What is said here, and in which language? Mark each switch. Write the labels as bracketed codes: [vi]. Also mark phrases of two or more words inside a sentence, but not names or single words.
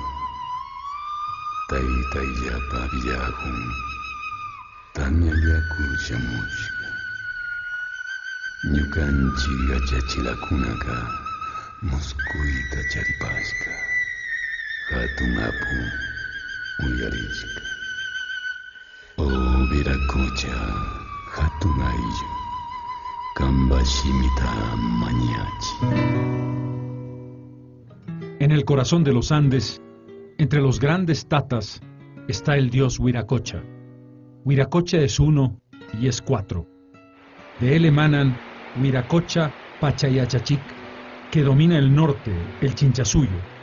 [qu] taytayllapa villakun tanallaku shamushka ñukanchik yachachilakunaqa muskuyta charipashka hatun apu uyarishka o Viracocha hatun ayllu [es] En el corazón de los Andes, entre los grandes tatas, está el dios Viracocha. Viracocha es uno y es cuatro. De él emanan Viracocha Pachayachachic, que domina el norte, el Chinchasuyo.